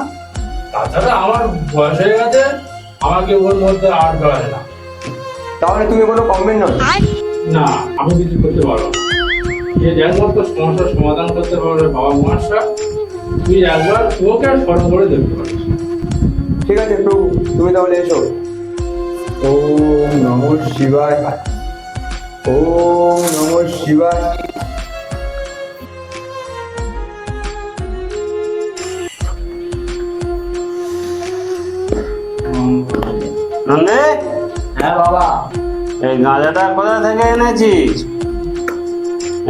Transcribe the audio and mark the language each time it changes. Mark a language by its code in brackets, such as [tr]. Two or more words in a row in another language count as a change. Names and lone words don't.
[bn] তাছাড়া আমার বয়স হয়ে গেছে, আমাকে ওর মধ্যে আর ধরে না। তাহলে তুমি কোনো কমবেন না? না, আমি কিছু করতে পারবো না। যে যার মতো সমস্যার সমাধান করতে পারবে বাবা মহেশ্বর, তুই একবার ওকে স্মরণ করে দেখতে পারিস। ঠিক আছে প্রভু, তুমি তাহলে এসো। [sa] ওম নমঃ শিবায়। ওম নমঃ শিবায়। [bn] নন্দে, হ্যাঁ বাবা। এই গাঁজাটা কোথা থেকে এনেছিস?